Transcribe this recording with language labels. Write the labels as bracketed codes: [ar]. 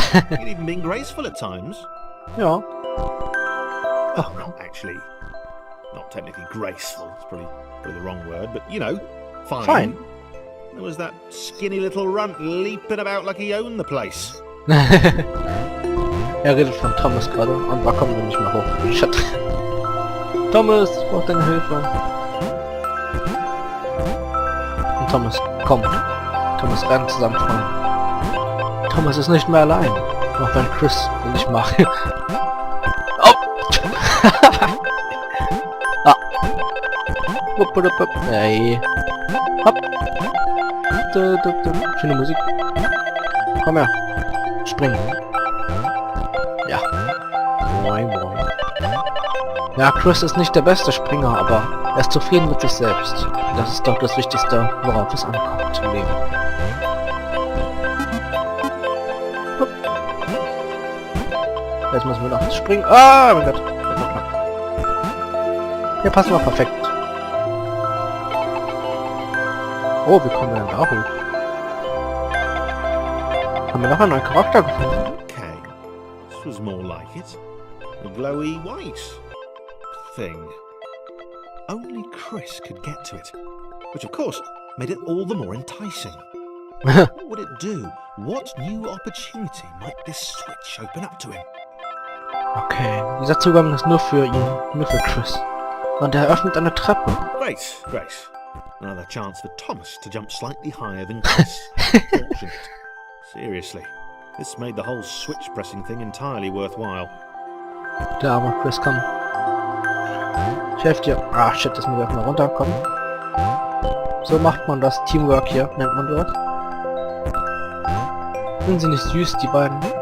[en] He'd even been graceful at times. [de] Ja. [en] Well, not technically graceful. It's probably the wrong word, but you know, fine. Fine. There was that skinny little runt leaping about like he owned the place. [de] Er redet von Thomas gerade und da kommen wir nicht mehr hoch. Shit. Thomas, ich brauch deine Hilfe. Und Thomas kommt. Thomas werden zusammenfallen. Thomas ist nicht mehr allein. Auch wenn Chris ihn nicht mag. Oh! Ah! Wupp, wupp, wupp. Hey! Hopp! Schöne Musik. Komm her! Springen! Ja! Moin, moin. Ja, Chris ist nicht der beste Springer, aber er ist zufrieden mit sich selbst. Das ist doch das Wichtigste, worauf es ankommt im Leben. Hup. Jetzt müssen wir noch springen. Ah, mein Gott. Hier passen wir perfekt. Oh, wie kommen wir denn da hoch? Haben wir noch einen neuen Charakter gefunden? [en] Okay, this was more like it. A glowy white thing. Only Chris could get to it, which of course made it all the more enticing. What would it do? What new opportunity might this switch open up to him? [de] Okay, dieser Zugang ist nur für ihn, nur für Chris. Und er öffnet eine Treppe. [en] Great, great. Another chance for Thomas to jump slightly higher than Chris. Fortunate. Seriously, this made the whole switch pressing thing entirely worthwhile. [de] Der arme Chris, komm. Ich helfe dir. Ah, shit, das muss ich erstmal runterkommen. So macht man das. Teamwork hier, nennt man das. Sind sie nicht süß, die beiden?